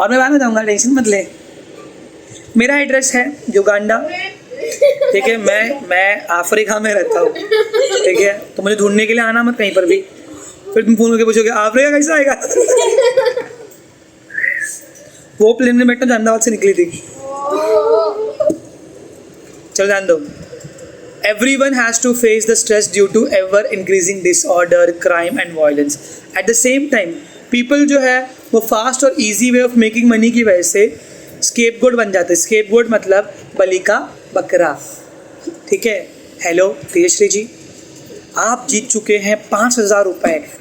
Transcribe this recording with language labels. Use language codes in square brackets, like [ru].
[hi] और मैं बैन हो जाऊंगा, टेंशन मत ले। मेरा एड्रेस है युगांडा, ठीक है? मैं अफ्रीका में रहता हूँ, ठीक है? तो मुझे ढूंढने के लिए आना मत कहीं पर भी। फिर तुम फोन करके पूछोगे अफ्रीका कैसे आएगा? वो प्लेन में बैठना अहमदाबाद से निकली थी। चलो जान दो। [en] Everyone has to face the stress due to ever increasing disorder, crime and violence. At the same time, people [hi] जो है वो [en] fast और easy way of making money [hi] की वजह से स्केपगोट बन जाते हैं। स्केपगोट मतलब बलि का बकरा, ठीक है? हेलो तेजश्री जी, आप जीत चुके हैं 5,000 रुपये।